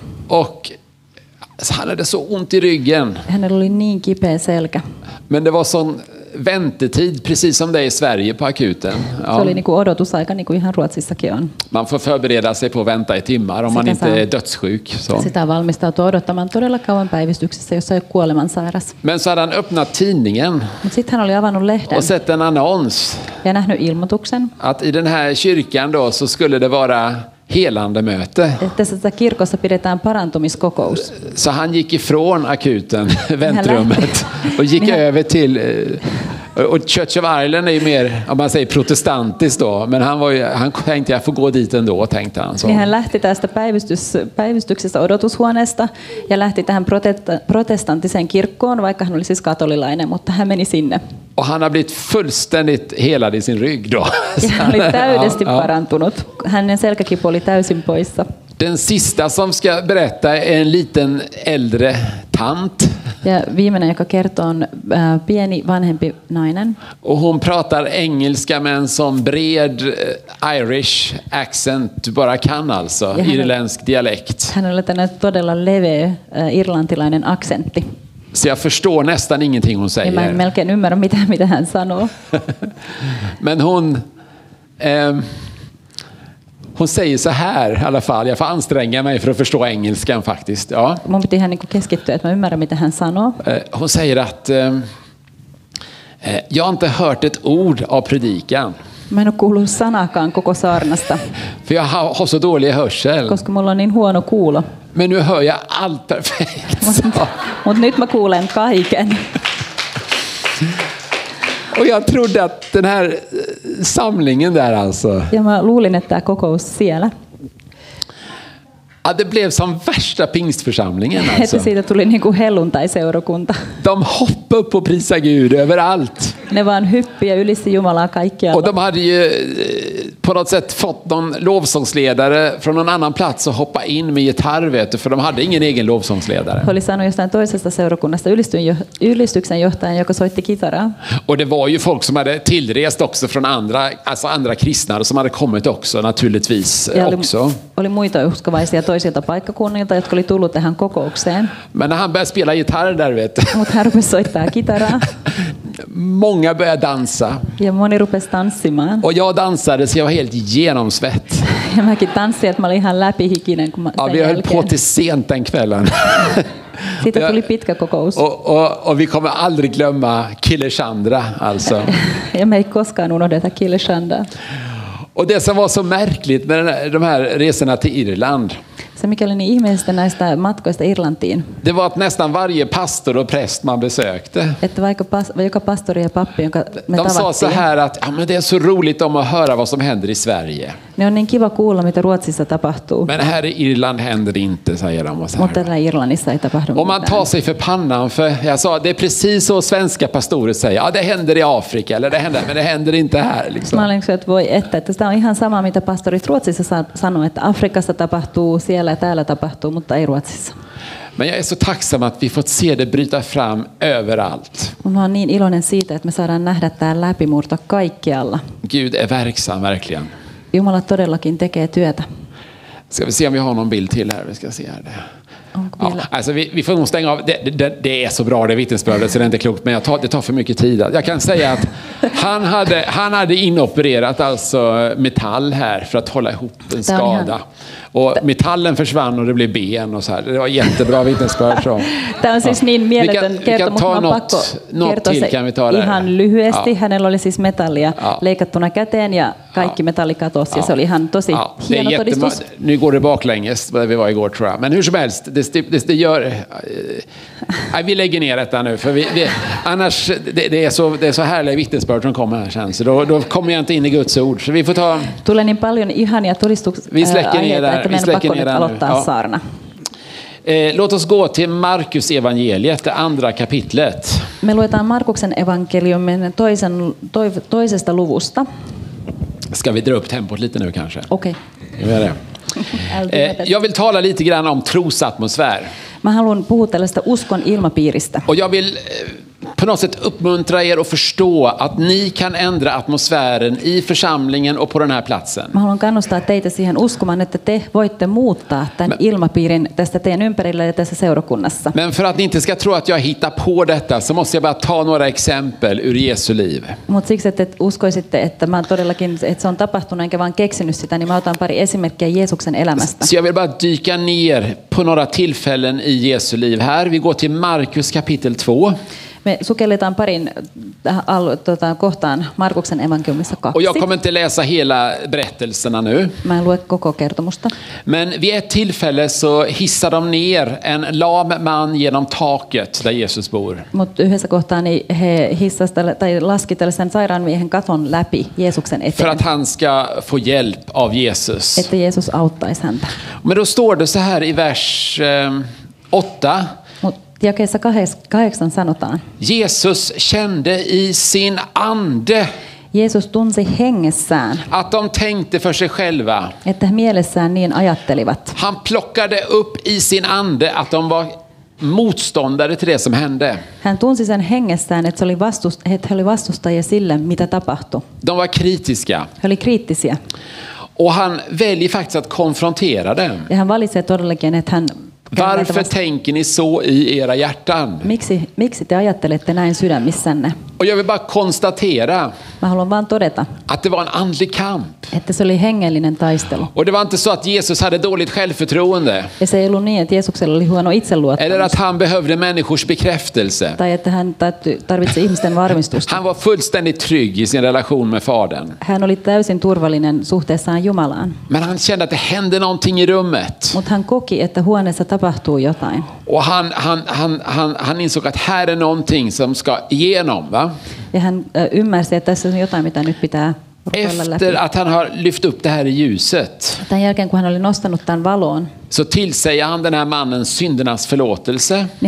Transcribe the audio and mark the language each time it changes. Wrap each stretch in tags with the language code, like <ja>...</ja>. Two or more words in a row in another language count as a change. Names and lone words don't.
<sv>Och han hade så ont i ryggen.</sv> <fi>Hänellä oli niin kipeä selkä.</fi> <sv>Men det var sån väntetid, precis som det är i Sverige på akuten.</sv> <fi>Se oli niin kuin odotusaika, niin kuin ihan Ruotsissakin on.</fi> <sv>Man får förbereda sig på att vänta i timmar om man inte är dödssjuk. Så.</sv> <fi>Sitä valmistautuu odottamaan todella kauan päivystyksessä, jos ei ole kuolemansairas.</fi> <sv>Men så hade han öppnat tidningen</sv> <fi>Mutta sitten hän oli avannut lehden</fi> <sv>och sett en annons</sv> <fi>ja nähnyt ilmoituksen,</fi> <sv>att i den här kyrkan då så skulle det vara helande möte.</sv> <fi>että kirkossa pidetään parantumiskokous.</fi> <sv>Så han gick ifrån akuten, väntrummet, och gick över till... Och Church of Ireland är ju mer, om man säger protestantiskt då, men han tänkte jag får gå dit ändå, tänkte han. Så.</sv> <fi>Niin hän lähti tästä päivystyksestä odotushuoneesta ja lähti tähän protestanttiseen kirkkoon, vaikka hän oli siis katolilainen, mutta hän meni sinne.</fi> <sv>Och han har blivit fullständigt helad i sin rygg då.</sv> <fi>Ja hän oli täydesti parantunut. Hänen selkäkipu oli täysin poissa.</fi> <sv>Den sista som ska berätta är en liten äldre tant.</sv> <fi>Ja viimeinen, joka kertoo, on pieni vanhempi nainen.</fi> <sv>Och hon pratar engelska med en sån bred</sv> <en>Irish accent</en> <sv>du bara kan, alltså. Irländsk dialekt.</sv> <fi>Hänellä on todella leveä irlantilainen aksentti.</fi> <sv>Så jag förstår nästan ingenting hon säger.</sv> <fi>Ja mä en melkein ymmärrä mitä hän sanoo.</fi> <sv>Men hon säger så här i alla fall. Jag får anstränga mig för att förstå engelskan faktiskt.</sv> <fi>Ja. Mun piti ihan keskittyä, että mä ymmärrän mitä hän sanoo.</fi> <sv>Hon säger att jag har inte hört ett ord av predikan.</sv> <fi>Mä en ole kuullut sanakaan koko saarnasta,</fi> <sv>För jag har så dålig hörsel.</sv> <fi>koska mulla on niin huono kuulo.</fi> <sv>Men nu hör jag allt perfekt.</sv> <fi>Mutta nyt mä kuulen kaiken.</fi> <sv>Och jag trodde att den här samlingen där alltså.</sv> <fi>Ja mä luulin, että tämä kokous siellä.</fi> <sv>Ja, det blev som värsta pingstförsamlingen alltså.</sv> <fi>Että siitä tuli niin kuin helluntai-seurakunta.</fi> <sv>De hoppade upp och prisade Gud överallt.</sv> <fi>Ne vaan hyppi ja ylisti Jumalaa kaikkialla.</fi> <sv>Och de hade ju på något sätt fått någon lovsångsledare från någon annan plats att hoppa in med gitarr, vet du, för de hade ingen egen lovsångsledare.</sv> <fi>He oli saanut jostain toisesta seurakunnasta ylistyksen johtajan, joka soitti kitaraa.</fi> <sv>Och det var ju folk som hade tillrest också från andra kristna som hade kommit också naturligtvis också.</sv> <fi>Oli muita uskovaisia toisilta paikkakunnilta, jotka oli tullut tähän kokoukseen.</fi> <sv>Men när han började spela gitarr där, vet du.</sv> <fi>Mutta hän rupesi soittaa kitaraa.</fi> <sv>Många började dansa.</sv> <fi>Ja moni rupesi tanssimaan.</fi> <sv>Och jag dansade så jag var helt genomsvett.</sv> <fi>Ja mäkin tanssin, että mä olin ihan läpihikinen. Kun ja,</fi> <sv>vi höll på till sent den kvällen.</sv> <fi>Siitä tuli pitkä kokous.</fi> <sv>Och vi kommer aldrig glömma Kileshandra alltså.</sv> <fi>Ja me ei koskaan unohdeta Kileshandra.</fi> <sv>Och det som var så märkligt med de här resorna till Irland.</sv> <fi>Se mikä oli niin ihmeellistä näistä matkoista Irlantiin.</fi> <sv>Det var att nästan varje pastor och präst man besökte.</sv> <fi>Että vaikka joka pastori ja pappi, jonka me tavattiin.</fi> <sv>De sa så här att ja, men det är så roligt om att höra vad som händer i Sverige.</sv> <fi>Ne on niin kiva kuulla, mitä Ruotsissa tapahtuu.</fi> <sv>Men här i Irland händer det inte, säger de.</sv> <fi>Mutta täällä Irlannissa ei tapahdu mitään.</fi> <sv>Och man tar sig för pannan, för jag sa det är precis så svenska pastorer säger. Ja, det händer i Afrika eller det händer, men det händer inte här liksom.</sv> <fi>Mä olin että voi että tämä on ihan sama mitä pastorit Ruotsissa sanoo, että Afrikassa tapahtuu, siellä ja täällä tapahtuu, mutta ei Ruotsissa.</fi> <sv>Men jag är så tacksam att vi fått se det bryta fram överallt.</sv> <fi>Mä oon niin iloinen siitä, että me saadaan nähdä tää läpimurto kaikkialla.</fi> <sv>Gud är verksam verkligen.</sv> <fi>Jumala todellakin tekee työtä.</fi> <sv>Ska vi se om vi har någon bild till här. Vi ska se här. Ja, alltså vi får nog stänga av. Det är så bra det vittnesbördet så det är inte klokt, men det tar för mycket tid. Jag kan säga att han hade inopererat alltså metall här för att hålla ihop en skada. Och metallen försvann och det blev ben och så här. Det var jättebra vittnesbörd.</sv> <fi>Tämä on siis niin mieletön kertomus, mä oon pakko kertoa se ihan lyhyesti. Hänellä oli siis metallia leikattuna käteen ja kaikki metalli katosi ja se oli ihan tosi hieno todistus.</fi> <sv>Nu går det baklänges där vi var igår tror jag. Men hur som helst, det gör... vi lägger ner detta nu för annars det är så härliga vittnesbörd som kommer här sen. Så då kommer jag inte in i Guds ord. Så vi får ta...</sv> <fi>Tulee niin paljon ihania todistusaiheita, että meidän pakko nyt aloittaa saarna.</fi> <sv>Låt oss gå till Markus evangeliet, det andra kapitlet.</sv> <fi>Me luetaan Markuksen evankeliumin toisesta luvusta.</fi> <sv>Ska vi dra upp tempot lite nu kanske? Okej. Jag vill tala lite grann om trosatmosfär.</sv> <fi>Mä haluan puhua tällaista uskon ilmapiiristä.</fi> <sv>Och jag vill på något sätt uppmuntra er att förstå att ni kan ändra atmosfären i församlingen och på den här platsen.</sv> <fi>Mä haluan kannustaa teitä siihen uskomaan, että te voitte muuttaa tämän ilmapiirin tästä teidän ympärillä ja tässä seurakunnassa.</fi> <sv>Men för att ni inte ska tro att jag hittar på detta så måste jag bara ta några exempel ur Jesu liv.</sv> <fi>Mutta siksi, että uskoisitte, että mä todellakin, että se on tapahtunut enkä vaan keksinyt sitä, niin mä otan pari esimerkkiä Jeesuksen elämästä.</fi> <sv>Så jag vill bara dyka ner på några tillfällen i Jesu liv här. Vi går till Markus kapitel 2.</sv> <fi>Me sukelletaan parin kohtaan Markuksen evankeliumissa 2.</fi> <sv>Och jag kommer inte läsa hela berättelserna nu.</sv> <fi>Mä en lue koko kertomusta.</fi> <sv>Men vid ett tillfälle så hissar de ner en lam man genom taket där Jesus bor.</sv> <fi>Mutta yhdessä kohtaa niin he laski tällaisen sairaan miehen katon läpi Jeesuksen eteen.</fi> <sv>För att han ska få hjälp av Jesus.</sv> <fi>Että Jeesus auttaisi häntä.</fi> <sv>Men då står det så här i vers 8.</sv> <fi>Jakeessa 8 sanotaan.</fi> <sv>Jesus kände i sin ande.</sv> <fi>Jeesus tunsi hengessään.</fi> <sv>Att de tänkte för sig själva.</sv> <fi>Että he mielessään niin ajattelivat.</fi> <sv>Han plockade upp i sin ande att de var motståndare till det som hände.</sv> <fi>Hän tunsi sen hengessään, että he oli vastustajia sille, mitä tapahtui.</fi> <sv>De var kritiska.</sv> <fi>He oli kriittisiä.</fi> <sv>Och han väljer faktiskt att konfrontera dem.</sv> <fi>Ja hän valitsee todellakin, että hän</fi> <sv>Varför tänker ni så i era hjärtan?</sv> <fi>Miksi te ajattelette näin sydämissänne?</fi> <sv>Och jag vill bara konstatera</sv> <fi>Mä haluan vaan todeta,</fi> <sv>att det var en andlig kamp.</sv> <fi>Että se oli hengellinen taistelu.</fi> <sv>Och det var inte så att Jesus hade dåligt självförtroende.</sv> <fi>Ja se ei ollut niin, että Jeesuksella oli huono itseluottamus.</fi> <sv>Eller att han behövde människors bekräftelse.</sv> <fi>Tai että hän tarvitsi ihmisten varmistusta.</fi> <sv>Han var fullständigt trygg i sin relation med Fadern.</sv> <fi>Hän oli täysin turvallinen suhteessaan Jumalaan.</fi> <sv>Men han kände att det hände någonting i rummet.</sv> <fi>Mutta hän koki, että huoneessa tapahtuu jotain.</fi> <sv>Och han insåg att här är någonting som ska igenom, va?</sv> <fi>Ja hän ymmärsi, että tässä on jotain, mitä nyt pitää</fi> <sv>efter att han har lyft upp det här i ljuset.</sv> <fi>Tämän jälkeen, kun hän oli nostanut tämän valoon,</fi> <sv>så tillsäger han den här mannen syndernas förlåtelse.</sv>